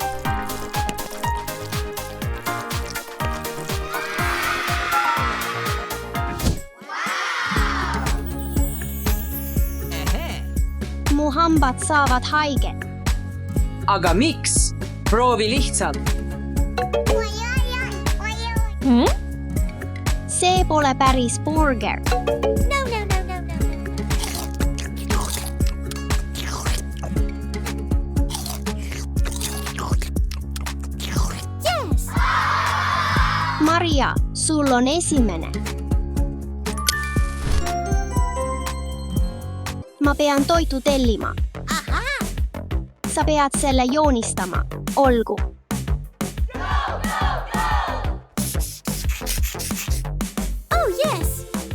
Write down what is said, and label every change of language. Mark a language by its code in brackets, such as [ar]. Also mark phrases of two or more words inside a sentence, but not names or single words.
[et] Mu hambad saavad haiget. Aga miks? Proovi lihtsalt. See pole päris burger. [en] No, no, no, no, no, no. Yes. [et] Maria, sul on esimene. Ma pean toitu tellima. Aha. Sa pead selle joonistama. Olgu. [en] Oh, yes.